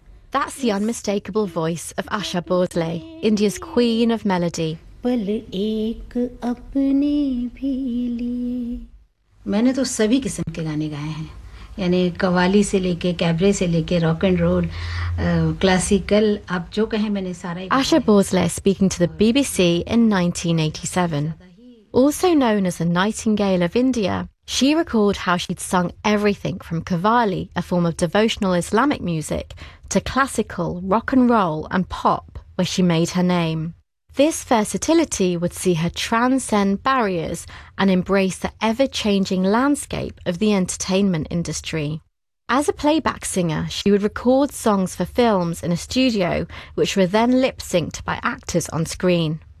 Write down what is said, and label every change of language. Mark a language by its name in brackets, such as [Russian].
[English] That's the unmistakable voice of Asha Bosley, India's queen of melody. [Hindi] मैंने तो सभी किस्म के गाने गाए हैं यानी कव्वाली से लेके कैबरे से लेके रॉक एंड रोल क्लासिकल आप जो कहें मैंने सारा ही [English] Asha Bhosle speaking to the BBC इन 1987 also known as the nightingale of India she record how she'd sung everything from qawwali a form of devotional Islamic music to classical rock and roll and pop where she made her name. This versatility would see her transcend barriers and embrace the ever-changing landscape of the entertainment industry. As a playback singer, she would record songs for films in a studio, which were then lip-synced by actors on screen.